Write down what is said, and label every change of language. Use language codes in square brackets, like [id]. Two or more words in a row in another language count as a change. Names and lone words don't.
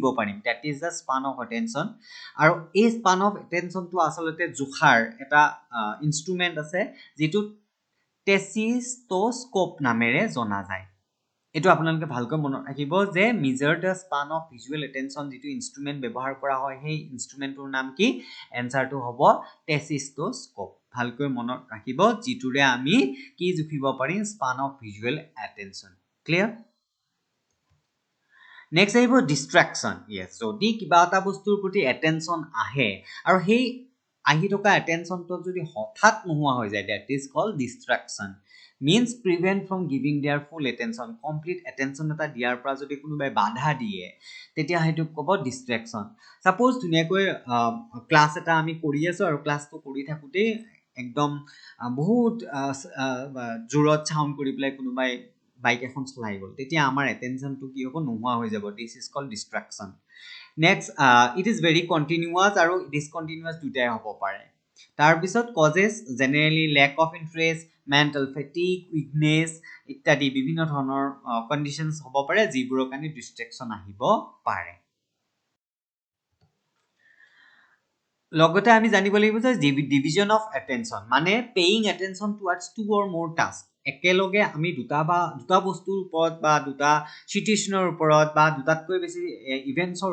[as] পাৰিম [en] that is the span of attention [as] আৰু এই [en] span of attention [as] আচলতে জোখাৰ এটা ইনষ্ট্ৰুমেণ্ট আছে যিটো টেচিষ্টস্কোপ নামেৰে জনা যায় এইটো আপোনালোকে ভালকৈ মনত ৰাখিব যে [en] measure the span of visual attention [as] যিটো ইনষ্ট্ৰুমেণ্ট ব্যৱহাৰ কৰা হয় সেই ইনষ্ট্ৰুমেণ্টটোৰ নাম কি এনচাৰটো হ'ব টেচিষ্টস্কোপ ভালকৈ মনত ৰাখিব যিটোৰে আমি কি জুখিব পাৰিম [en] span of visual attention clear [as] নেক্সট আহিব [en] distraction yes [as] যদি কিবা এটা বস্তুৰ প্ৰতি এটেনশ্যন আহে আৰু সেই আহি থকা এটেনশ্যনটো যদি হঠাৎ নোহোৱা হৈ যায় [en] that is call distraction means prevent from giving their full attention complete attention [as] এটা দিয়াৰ পৰা যদি কোনোবাই বাধা দিয়ে তেতিয়া হেতু ক'ব [en] distraction suppose [as] ধুনিয়াকৈ ক্লাস এটা আমি কৰি আছো আৰু ক্লাসটো কৰি থাকোতে একদম বহুত জোৰত সাউন্ড কৰি প্লাই কোনোবাই বাইক এখন চলাই গল তেতিয়া আমাৰ attentionটো কি হ'ব নোহোৱা হৈ যাব [en] this is called distraction next it is very continuous [as] আৰু discontinuous দুটাই হ'ব পাৰে তাৰ পিছত [en] causes generally lack of interest mental fatigue weakness [as] ইত্যাদি বিভিন্ন ধৰণৰ কন্ডিশনস হ'ব পাৰে যিবোৰৰ কাৰণে ডিস্ট্ৰেকশন আহিব পাৰে লগতে আমি জানিব লাগিব যে [en] division of attention [as] মানে [en] paying attention towards two or more task [as] একেলগে আমি দুটা বস্তুৰ ওপৰত বা দুটা সিচুৱেচনৰ ওপৰত বা দুটাতকৈ বেছি ইভেন্টছৰ